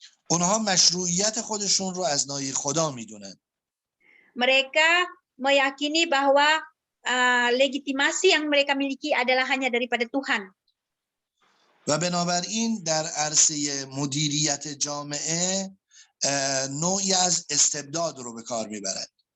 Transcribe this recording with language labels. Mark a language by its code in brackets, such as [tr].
[fa] اونها مشروعیت خودشون رو از ناحیه خدا میدونن. [id] Mereka meyakini bahwa legitimasi yang mereka miliki adalah hanya daripada Tuhan. [fa] و بنابراین در عرصه مدیریت جامعه نوعی از استبداد رو به کار میبرند.